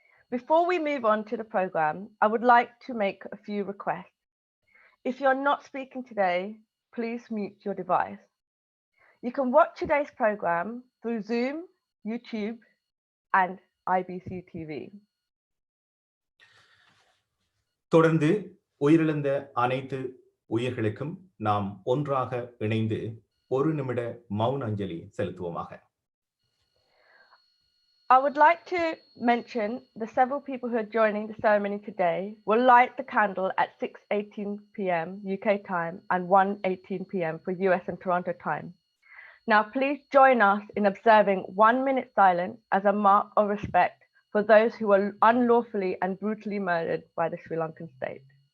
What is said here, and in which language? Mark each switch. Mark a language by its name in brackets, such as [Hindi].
[English] Before we move on to the program, I would like to make a few requests. If you're not speaking today, please mute your device. You can watch today's program through Zoom, YouTube and IBC TV. [Tamil] தொடர்ந்து உயிரிழந்த அனைத்து உயிர்களுக்கும் நாம் ஒன்றாக இணைந்து ஒரு நிமிட மௌன அஞ்சலி செலுத்துவோமாக. [English] I would like to mention the several people who are joining the ceremony today will light the candle at 6:18 p.m. UK time and 1:18 p.m. for US and Toronto time. Now, please join us in observing 1 minute silence as a mark of respect for those who were unlawfully and brutally murdered by the Sri Lankan state.